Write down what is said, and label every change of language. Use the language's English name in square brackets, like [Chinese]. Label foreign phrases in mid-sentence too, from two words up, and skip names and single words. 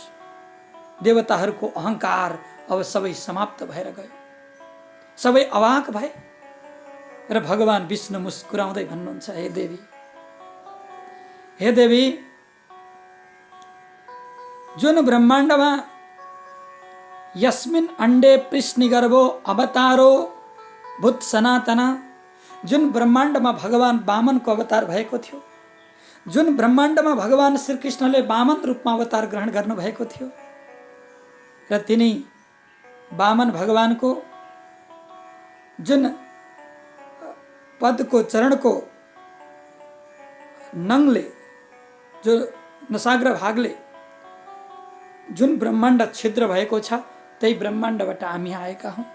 [Nepali] देवताहरूको अहङ्कार अब सबै समाप्त भएर गयो, सबै अवाक भए र भगवान विष्णु मुस्कुराउँदै भन्नुहुन्छ, हे देवी, जुन ब्रह्माण्डमा [Sanskrit] यस्मिन् अंडे पृष्णिगर्भो अवतारो भूत सनातना, [Nepali] जुन ब्रह्माण्डमा भगवान वामनको अवतार भएको थियो, जुन ब्रह्माण्डमा भगवान श्रीकृष्णले वामन रूपमा अवतार ग्रहण गर्नुभएको थियो र तिनी वामन भगवानको जुन पदको चरणको नङले, जो नसाग्र भागले जुन ब्रह्माण्ड छिद्र भएको छ त्यही ब्रह्माण्डबाट हामी आएका हौँ।